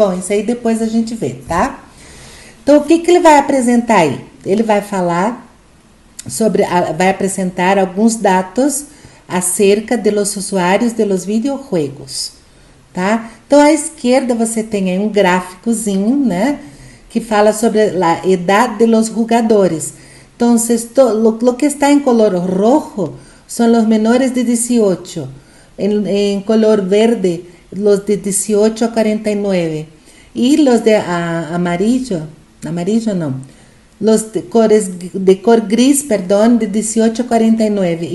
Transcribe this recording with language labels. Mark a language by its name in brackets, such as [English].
[Portuguese] Bom, isso aí depois a gente vê, tá? Então, o que ele vai apresentar aí? Ele vai falar vai apresentar alguns dados [Spanish] acerca de los usuários de los videojuegos, [Portuguese] tá? Então, à esquerda você tem aí um gráficozinho, né? Que fala sobre a idade [Spanish] de los jugadores. [Portuguese] Então, [Spanish] lo que está [Portuguese] em [Spanish] color rojo [Portuguese] são os menores de 18. [Spanish] En color verde, los de 18 a 49. Y los de amarillo no. Los de cor gris, perdão, de 18 a 49.